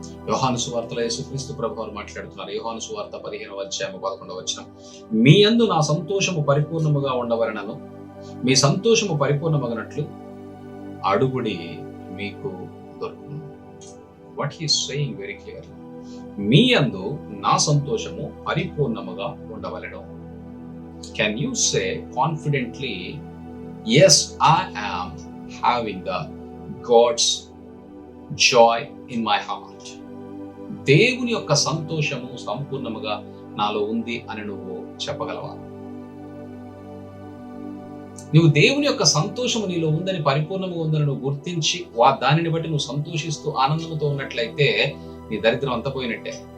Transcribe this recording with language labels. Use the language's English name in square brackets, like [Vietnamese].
[Telugu] యోహాను సువార్తలో యేసుక్రీస్తు ప్రభువారు మాట్లాడుతున్నారు. యోహాను సువార్త 15:11, మీ యందు నా సంతోషము పరిపూర్ణముగా ఉండవలెనను, మీ సంతోషము పరిపూర్ణమగనట్లు అడుగుడి మీకు దొరుకును. [English] What he is saying very clear. [Telugu] మీ యందు నా సంతోషము పరిపూర్ణముగా ఉండవలెను. [English] Can you say confidently, yes, I am having the God's joy in my heart? [Telugu] దేవుని యొక్క సంతోషము సంపూర్ణముగా నాలో ఉంది అని నువ్వు చెప్పగలవా? నువ్వు దేవుని యొక్క సంతోషము నీలో ఉందని, పరిపూర్ణంగా ఉందని నువ్వు గుర్తించి దానిని బట్టి నువ్వు సంతోషిస్తూ ఆనందంతో ఉన్నట్లయితే నీ దరిద్రం అంతా పోయినట్టే.